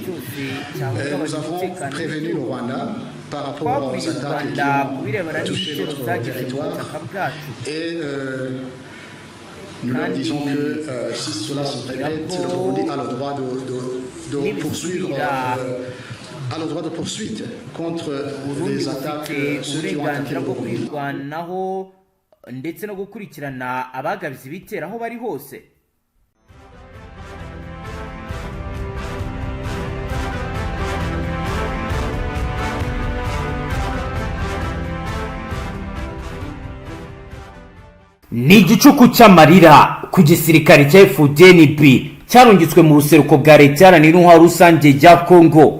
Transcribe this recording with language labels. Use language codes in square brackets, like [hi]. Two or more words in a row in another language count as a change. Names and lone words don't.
[fr] Nous avons prévenu le Rwanda par rapport aux attaques qui ont touché notre territoire et nous leur disons que si cela se répète, le Burundi a le droit de poursuivre a le droit de poursuite contre les attaques ceux qui ont attaqué le Burundi. [rw] Ndetse no gukurikirana abagabiza ibitera aho bari hose. Ni igicuku cy'amarira ku gisirikare cya Fdnb cyarungitswe mu buseruko bwa leta iharanira intwaro rusange ya Congo.